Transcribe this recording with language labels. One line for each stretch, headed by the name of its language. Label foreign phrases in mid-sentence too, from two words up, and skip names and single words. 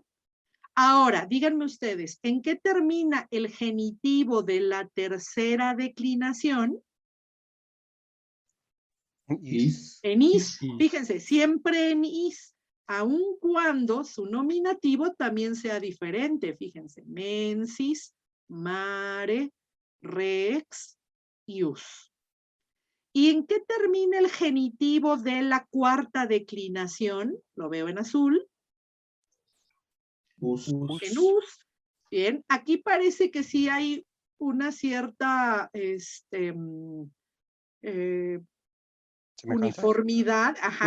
Spanish: Ahora, díganme ustedes, ¿en qué termina el genitivo de la tercera declinación? Is. En is. Is. Fíjense, siempre en is, aun cuando su nominativo también sea diferente. Fíjense,
Latin: mensis, mare, rex, ius.
Spanish: ¿Y en qué termina el genitivo de la cuarta declinación? Lo veo en azul. Us. En us. Bien, aquí parece que sí hay una cierta uniformidad, ajá,